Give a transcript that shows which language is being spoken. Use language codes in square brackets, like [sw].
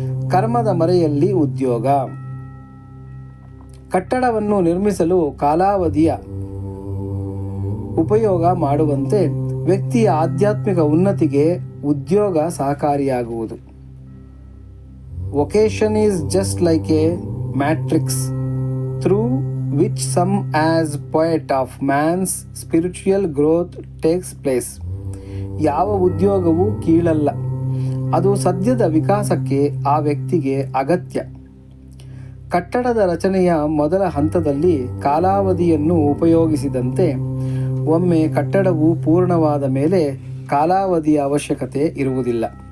[kn] ಕರ್ಮದ ಮರೆಯಲ್ಲಿ ಉದ್ಯೋಗ. ಕಟ್ಟಡವನ್ನು ನಿರ್ಮಿಸಲು ಕಾಲಾವಧಿಯ ಉಪಯೋಗ ಮಾಡುವಂತೆ ವ್ಯಕ್ತಿಯ ಆಧ್ಯಾತ್ಮಿಕ ಉನ್ನತಿಗೆ ಉದ್ಯೋಗ ಸಹಕಾರಿಯಾಗುವುದು. [en] Vocation is just like a matrix through which some as poet of man's spiritual growth takes place. [kn] ಯಾವ ಉದ್ಯೋಗವೂ ಕೀಳಲ್ಲ, ಅದು ಸದ್ಯದ ವಿಕಾಸಕ್ಕೆ ಆ ವ್ಯಕ್ತಿಗೆ ಅಗತ್ಯ. ಕಟ್ಟಡದ ರಚನೆಯ ಮೊದಲ ಹಂತದಲ್ಲಿ ಕಾಲಾವಧಿಯನ್ನು ಉಪಯೋಗಿಸಿದಂತೆ ಒಮ್ಮೆ ಕಟ್ಟಡವು ಪೂರ್ಣವಾದ ಮೇಲೆ ಕಾಲಾವಧಿಯ ಅವಶ್ಯಕತೆ ಇರುವುದಿಲ್ಲ.